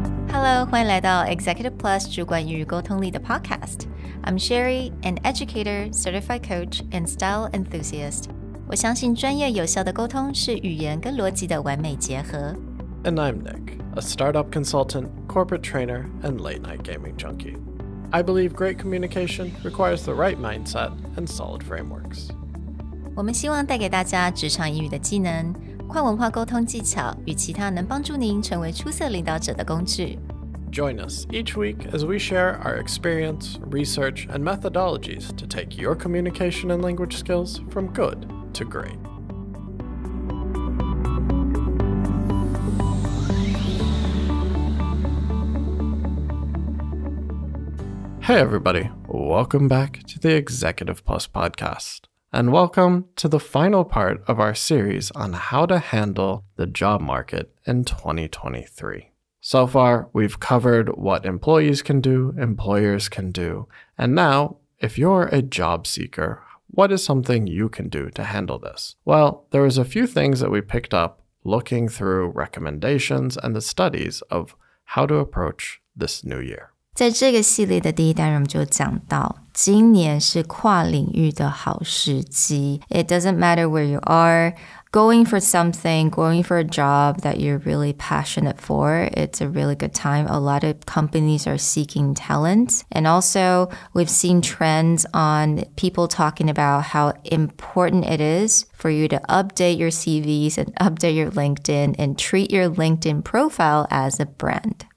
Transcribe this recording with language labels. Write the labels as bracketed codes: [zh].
[en] Hello， [zh] 欢迎来到 Executive Plus 主管与沟通力的 Podcast。 [en] I'm Sherry, an educator, certified coach, and style enthusiast. [zh] 我相信专业有效的沟通是语言跟逻辑的完美结合。 [en] And I'm Nick, a startup consultant, corporate trainer, and late-night gaming junkie. I believe great communication requires the right mindset and solid frameworks. [zh] 我们希望带给大家职场英语的技能、跨文化沟通技巧与其他能帮助您成为出色领导者的工具。 [en] Join us each week as we share our experience, research, and methodologies to take your communication and language skills from good to great. Hey everybody, welcome back to the Executive Plus podcast, and welcome to the final part of our series on how to handle the job market in 2023. So far, we've covered what employees can do, employers can do, and now, if you're a job seeker, what is something you can do to handle this? Well, there was a few things that we picked up looking through recommendations and the studies of how to approach this new year. [zh] 在这个系列的第一单元，我们就讲到今年是跨领域的好时机。 [en] It doesn't matter where you are, going for something, going for a job that you're really passionate for, it's a really good time. A lot of companies are seeking talent. And also, we've seen trends on people talking about how important it is for you to update your CVs and update your LinkedIn and treat your LinkedIn profile as a brand.